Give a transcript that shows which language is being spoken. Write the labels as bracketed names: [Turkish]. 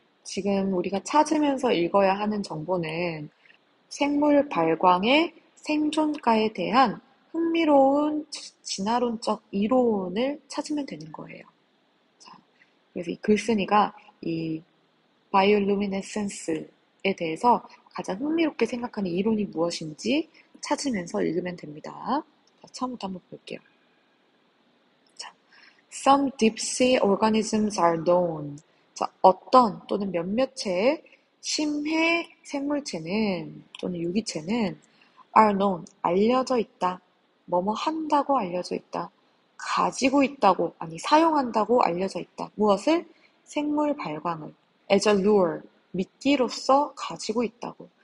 [Korean] 지금 우리가 찾으면서 읽어야 하는 정보는 생물 발광의 생존가에 대한 흥미로운 진화론적 이론을 찾으면 되는 거예요. 자, 그래서 이 글쓴이가 이 바이올루미네센스에 대해서 가장 흥미롭게 생각하는 이론이 무엇인지 찾으면서 읽으면 됩니다. 자, 처음부터 한번 볼게요. [English] 자, Some deep sea organisms are known. [Korean] 자, 어떤 또는 몇몇의 심해 생물체는 또는 유기체는 [English] are known, [Korean] 알려져 있다. 뭐뭐 한다고 알려져 있다. 가지고 있다고, 아니 사용한다고 알려져 있다. 무엇을? 생물 발광을. [English] as a lure, [Korean] 미끼로서 가지고 있다고.